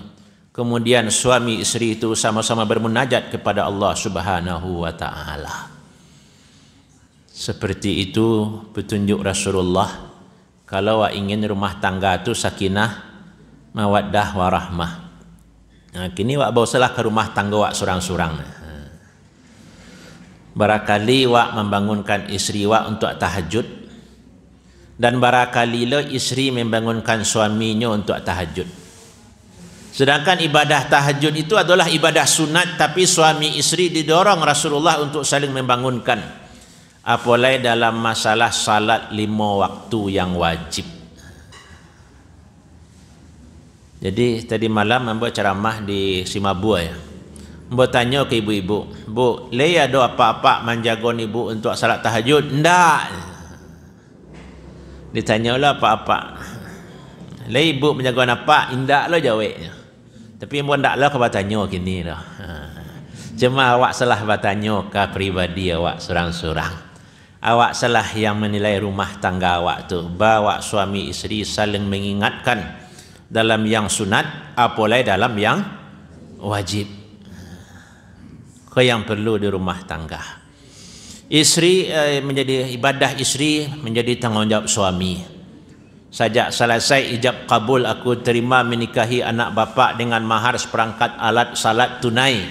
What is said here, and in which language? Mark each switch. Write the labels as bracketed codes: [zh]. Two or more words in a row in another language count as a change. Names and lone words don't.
[id] Kemudian suami isteri itu sama-sama bermunajat kepada Allah [ar] سبحانه وتعالى. [id] Seperti itu petunjuk Rasulullah. Kalau ingin rumah tangga itu sakinah, [ar] مودة ورحمة. [id] Nah, [min] kini wak bawasalah ke rumah tangga wak surang-surang. [id] Barakali wak membangunkan isteri wak untuk tahajud. Dan barakali lo isteri membangunkan suaminya untuk tahajud. Sedangkan ibadah tahajud itu adalah ibadah sunat, tapi suami isteri didorong Rasulullah untuk saling membangunkan. Apalagi dalam masalah salat 5 waktu yang wajib. Jadi tadi malam membuat ceramah di Simabua ya. Membuat tanya ke ibu-ibu, Bu, le ada apa-apa menjaga ibu untuk salat tahajud? Ndak. Ditanyalah apa-apa. Le ibu menjaga apa? [min] Indak lo jawabnya. [id] Tapi ibu ndak lah kau bertanya kini dah. Cuma awak salah bertanya ke pribadi [min] awak surang-surang. [id] Awak salah yang menilai rumah tangga awak tu. Bawa suami isteri saling mengingatkan dalam yang sunat, apalagi dalam yang wajib. Ke yang perlu di rumah tangga. Isteri menjadi ibadah isteri menjadi tanggungjawab suami. Sejak selesai ijab kabul aku terima menikahi anak bapa dengan mahar seperangkat alat salat tunai.